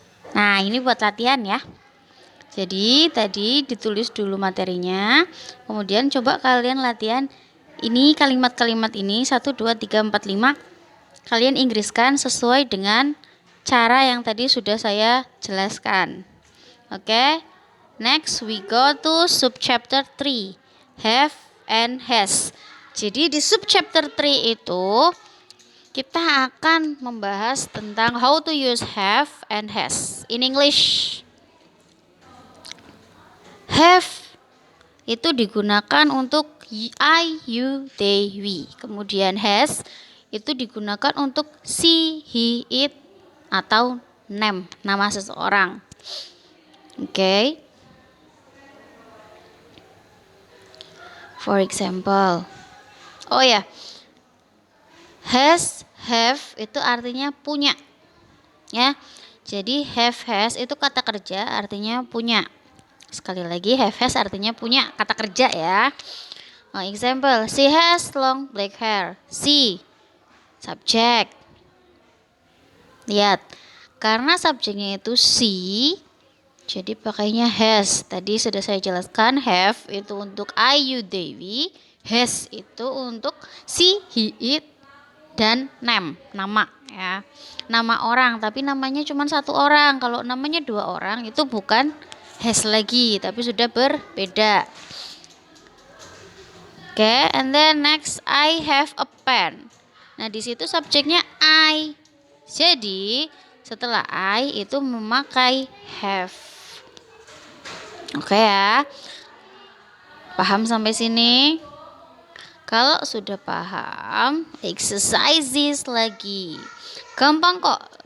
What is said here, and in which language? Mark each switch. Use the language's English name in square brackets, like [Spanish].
[Indonesian] Nah, ini buat latihan ya. Jadi tadi ditulis dulu materinya, kemudian coba kalian latihan ini kalimat-kalimat ini 1, 2, 3, 4, 5. Kalian inggriskan sesuai dengan cara yang tadi sudah saya jelaskan. Oke. [English] Next we go to subchapter 3, have and has. [Indonesian] Jadi di subchapter 3 itu kita akan membahas tentang [English] how to use have and has in English. [Indonesian] Have itu digunakan untuk I, you, they, we. Kemudian has itu digunakan untuk she, he, it atau name, nama seseorang. Oke. [English] For example, [Indonesian] has, have itu artinya punya, ya. Jadi have, has itu kata kerja artinya punya. Sekali lagi, have, has artinya punya, kata kerja ya. [English] Example, she has long black hair. [Indonesian] She, subjek. Lihat, karena subjeknya itu she, jadi pakainya has. Tadi sudah saya jelaskan, have itu untuk I, you, they, we. Has itu untuk she, he, it, dan name, nama ya. Nama orang, tapi namanya cuma satu orang. Kalau namanya 2 orang itu bukan has lagi, tapi sudah berbeda. [English] Oke, and then next, I have a pen. [Indonesian] Nah, di situ subjeknya I. Jadi setelah I itu memakai have. Oke ya. Paham sampai sini? Kalau sudah paham, exercises lagi. Gampang kok.